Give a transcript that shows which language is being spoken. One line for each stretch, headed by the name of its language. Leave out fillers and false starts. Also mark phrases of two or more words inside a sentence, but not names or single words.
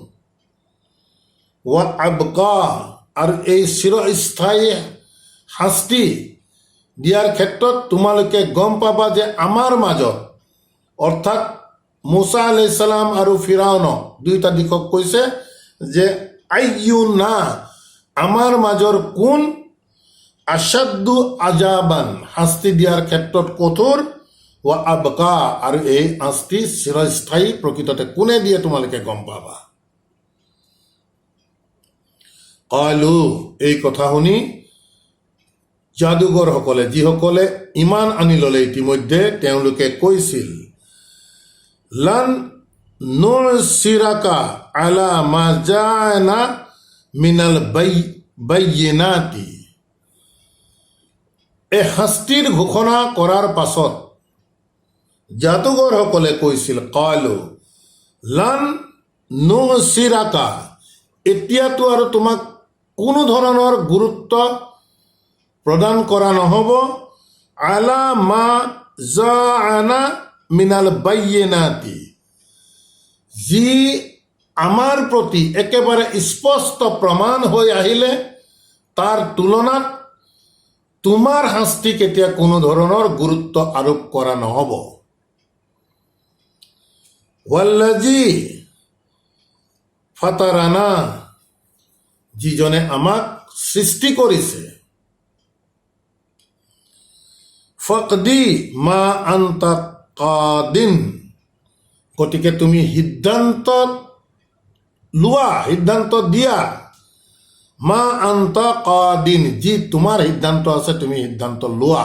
Arabic: وأبقى,
Assamese: আৰু এই চিৰস্থায়ী শাস্তি দিয়াৰ ক্ষেত্ৰত তোমালোকে গম পাবা যে আমাৰ মাজত, অৰ্থাৎ মুছা
Arabic: عليه السلام
Assamese: আৰু ফিৰাউনক দুইটা দিশক কৈছে যে আইয়ুনা, আমাৰ মাজৰ কোন,
Arabic: أشد عذابا,
Assamese: শাস্তি দিয়াৰ ক্ষেত্ৰত কঠোৰ,
Arabic: وأبقى,
Assamese: আৰু এই শাস্তি চিৰস্থায়ী প্ৰকৃততে কোনে দিয়ে তোমালোকে গম পাবা। কালু, এই কথা শুনি যাদুগৰসকলে, যিসকলে ইমান আনি ল'লে ইতিমধ্যে, তেওঁলোকে কৈছিল,
Arabic: لن نؤثرك على ما جاءنا من البينات,
Assamese: এই শাস্তিৰ ঘোষণা কৰাৰ পাছত যাদুগৰসকলে কৈছিল,
Arabic: قالوا لن نؤثرك,
Assamese: এতিয়াতো আৰু তোমাক কোনো ধৰণৰ গুৰুত্ব প্ৰদান কৰা নহ'ব,
Arabic: على ما جاءنا من البينات,
Assamese: যি আমাৰ প্ৰতি একেবাৰে স্পষ্ট প্ৰমাণ হৈ আহিলে তাৰ তুলনাত তোমাৰ শাস্তিক এতিয়া কোনো ধৰণৰ গুৰুত্ব আৰোপ কৰা নহ'ব।
Arabic: والذي فطرنا,
Assamese: যিজনে আমাক সৃষ্টি কৰিছে,
Arabic: فاقض ما أنت قاض,
Assamese: গতিকে তুমি সিদ্ধান্ত লোৱা, সিদ্ধান্ত দিয়া,
Arabic: ما أنت قاض,
Assamese: যি তোমাৰ সিদ্ধান্ত আছে তুমি সিদ্ধান্ত লোৱা।